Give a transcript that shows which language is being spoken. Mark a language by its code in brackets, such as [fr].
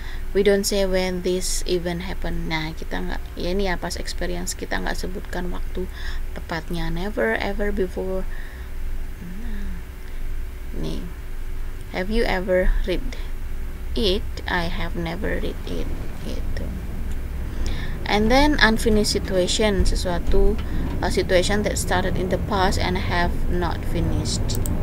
[en] We don't say when this event happen. [id] Nah, kita nggak, ya ini ya past experience, kita nggak sebutkan waktu tepatnya. [en] Never ever before. Nih, have you ever read it? I have never read it. Gitu. And then unfinished situation, sesuatu situation that started in the past and have not finished.